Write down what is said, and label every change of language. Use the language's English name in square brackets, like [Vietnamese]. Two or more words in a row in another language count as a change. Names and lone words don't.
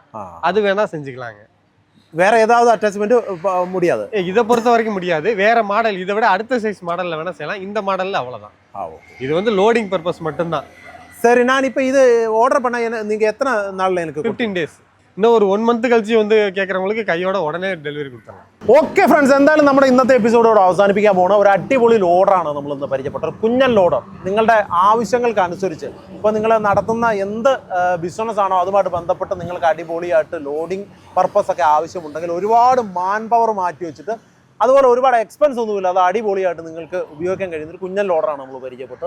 [Tamil] அது வேணா செஞ்சுக்கலாங்க. வேற ஏதாவது அட்டாச்மெண்ட் முடியாது? இதை பொறுத்த வரைக்கும் முடியாது. வேற மாடல் இதை விட அடுத்த சைஸ் மாடல்ல வேணா செய்யலாம். இந்த மாடல்ல அவ்வளவுதான். இது வந்து [English] loading purpose [Tamil] மட்டும்தான். சரி, நான் இப்ப இது ஆர்டர் பண்ண நீங்க எத்தனை நாள்ல? எனக்கு 15 days. இன்னும் ஒரு 1 month கழிச்சு வந்து കേൾക്കறவங்களுக்கு கையோட [Malayalam] ഉടനെ ഡെലിവറി കൊടുക്കണം. [English] okay friends, [Malayalam] എന്തായാലും നമ്മുടെ ഇന്നത്തെ എപ്പിസോഡോട് അവസാനിപ്പിക്കാൻ പോകുന്ന ഒരു അടിപൊളി ലോഡറാണ് നമ്മൾ ഇന്ന് പരിചയപ്പെട്ടത്. കുഞ്ഞൻ ലോഡർ. നിങ്ങളുടെ ആവശ്യങ്ങൾക്ക് അനുസരിച്ച് ഇപ്പോൾ നിങ്ങൾ നടത്തുന്ന എന്ത് ബിസിനസ് ആണോ അതുമായിട്ട് ബന്ധപ്പെട്ട് നിങ്ങൾക്ക് അടിപൊളിയായിട്ട് [English] loading purpose [Malayalam] ഒക്കെ ആവശ്യമുണ്ടെങ്കിൽ ഒരുപാട് [English] man power [Malayalam] മാറ്റി വെച്ചിട്ട് അതുപോലെ ഒരുപാട് എക്സ്പെൻസ് ഒന്നുമില്ല, അത് അടിപൊളിയായിട്ട് നിങ്ങൾക്ക് ഉപയോഗിക്കാൻ കഴിയുന്ന ഒരു കുഞ്ഞൻ ലോഡറാണ് നമ്മൾ പരിചയപ്പെട്ടത്.